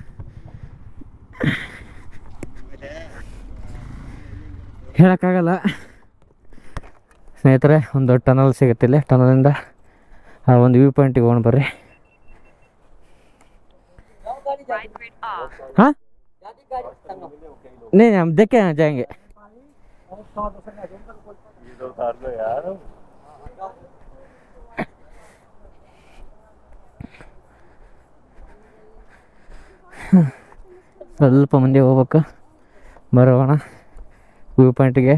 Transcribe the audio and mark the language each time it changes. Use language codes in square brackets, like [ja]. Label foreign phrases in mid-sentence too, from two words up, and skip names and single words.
[kn] ಹೇಳೋಕ್ಕಾಗಲ್ಲ ಸ್ನೇಹಿತರೆ. ಒಂದು ಟನಲ್ ಸಿಗುತ್ತೆ ಇಲ್ಲಿ. ಟನಲಿಂದ ಆ ಒಂದು ವ್ಯೂ ಪಾಯಿಂಟಿಗೆ ಹೋಗೋಣ ಬರ್ರಿ. [hi] हाँ नहीं हम देख के जाएंगे. [kn] ಸ್ವಲ್ಪ ಮುಂದೆ ಹೋಗ್ಬೇಕು ಬರೋಣ ವ್ಯೂ ಪಾಯಿಂಟಿಗೆ.